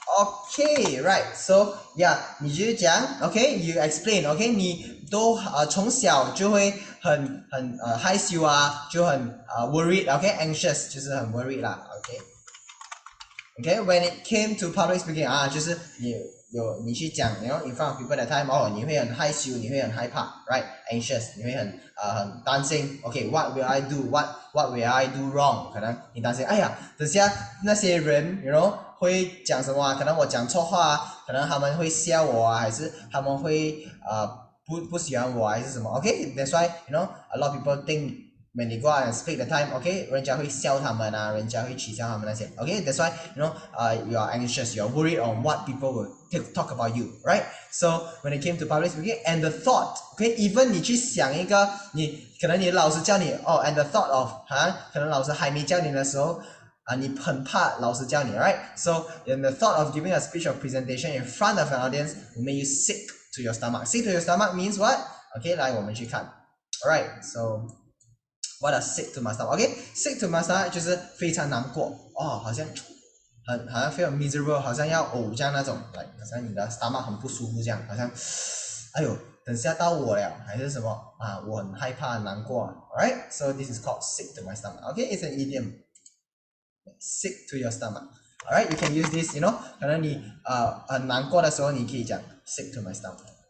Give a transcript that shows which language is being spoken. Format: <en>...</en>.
<zh>Okay, right. So yeah, 你就是讲 ，OK,</zh> <en>you explain,</en> <zh>OK, 你都从小就会很害羞啊，就很worried, OK, anxious 就是很 worried 啦 ，OK.</zh> <en>When it came to public speaking 啊，</en> <zh>就是你去讲，</zh> <en>you know, in front of people that time， 哦，</en> <zh>你会很害羞，你会很害怕</zh> <en>，right? Anxious，</en> <zh>你会很担心</zh> <en>，OK，what will I do? What will I do wrong?</en> <zh>可能你担心，哎呀，等下那些人，you know， 会讲什么啊？可能我讲错话啊，可能他们会笑我啊，还是他们会不喜欢我还是什么</zh> <en>？OK，that's why you know a lot of people think when they go out and speak the time, okay,</en> <zh>人家会笑他们啊，人家会取笑他们那些</zh> <en>，okay, that's why you know you are anxious, you are worried on what people will talk about you, right? So when it came to public speaking and the thought, okay, even 你去想一个，可能你的老师教你哦 and the thought of</en> <zh>可能老师还没教你的时候你很怕老师教你</zh> <en>，right? So in the thought of giving a speech or presentation in front of an audience will make you sick to your stomach. Sick to your stomach means what? Okay,</en> <zh>来我们去看</zh> <en>，alright, so what does sick to my stomach?</en> <zh>Okay, sick to my stomach 就是非常难过哦，好像好像</zh> <en>feel miserable，</en> <zh>好像要呕这样那种，好像你的 stomach 很不舒服这样，好像哎呦，等下到我了还是什么啊？我很害怕难过 ，alright?</zh> <en>So this is called sick to my stomach. Okay, it's an idiom. Sick to your stomach. Alright, you can use this, you know,</en> <zh>可能你很难过的时候，你可以讲</zh> <en>sick to my stomach.</en>